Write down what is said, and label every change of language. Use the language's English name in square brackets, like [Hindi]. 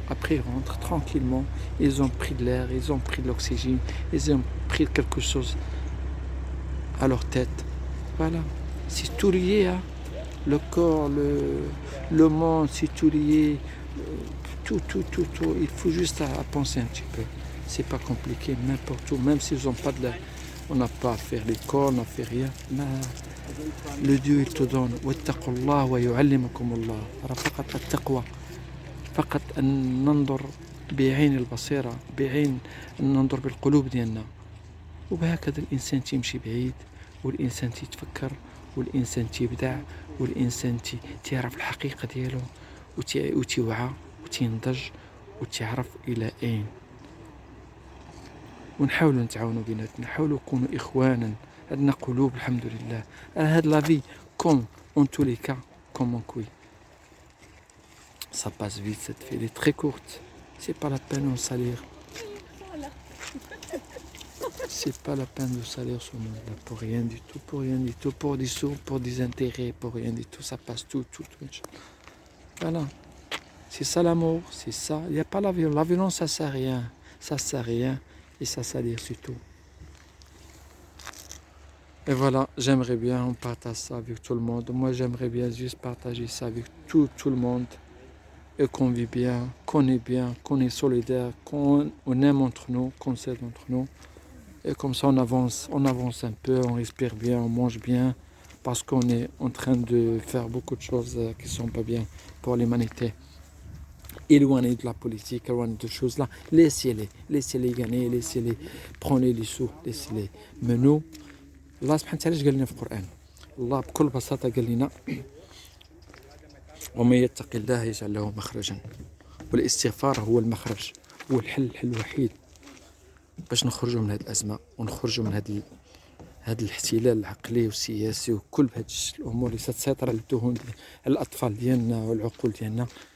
[French] Après, ils rentrent tranquillement. Ils ont pris de l'air, ils ont pris de l'oxygène, ils ont pris quelque chose à leur tête. Voilà. C'est tout lié, hein. Le corps, le monde, c'est tout lié. Tout. Il faut juste à penser un petit peu. C'est pas compliqué, n'importe où. Même s'ils n'ont pas de l'air. On n'a pas à faire l'école, on n'a fait rien. Mais le Dieu, il te donne. [Arabic] واتقوا الله ويعلمكم الله. فقط التقوى. فقط أن ننظر بعين البصيرة، بعين ننظر بالقلوب ديالنا. وبهكذا الإنسان تيمشي بعيد، والإنسان تيتفكر، والإنسان تيبدع، والإنسان تيعرف الحقيقة ديالو، وتيوعى وتينضج وتيعرف إلى أين. ونحاولوا نتعاونوا بيناتنا، نحاولوا نكونوا إخوانا، عندنا قلوب الحمد لله. هاد لافي كوم اون تو لي كا كوم اون كوي [French] ça passe vite cette vie, elle est très courte, c'est pas la peine de salir. C'est pas la peine de salir ce monde-là pour rien du tout, pour rien du tout, pour des sous, pour des intérêts, pour rien du tout, ça passe tout. Voilà, c'est ça l'amour, c'est ça. Il n'y a pas la violence. La violence, ça sert à rien et ça salir surtout. Et voilà, j'aimerais bien on partage ça avec tout le monde. Moi, j'aimerais bien juste partager ça avec tout le monde et qu'on vit bien, qu'on est solidaire, qu'on aime entre nous, qu'on s'aide entre nous. Et comme ça, on avance un peu, on respire bien, on mange bien, parce qu'on est en train de faire beaucoup de choses qui ne sont pas bien pour l'humanité. Éloigner de la politique, éloigner de choses là, laissez-les gagner, laissez-les prendre les sous, laissez-les. Mais nous, [Arabic] Allah subhanahu wa ta'ala قال لنا في القرآن، الله بكل بساطة قال لنا ومن يتق الله يجعل له مخرجا، والاستغفار هو المخرج، هو الحل الوحيد باش نخرجوا من هذه الأزمة ونخرجوا من هذا الاحتلال العقلي والسياسي وكل هذه الأمور اللي ستسيطر على الذهون على الأطفال ديالنا والعقول ديالنا.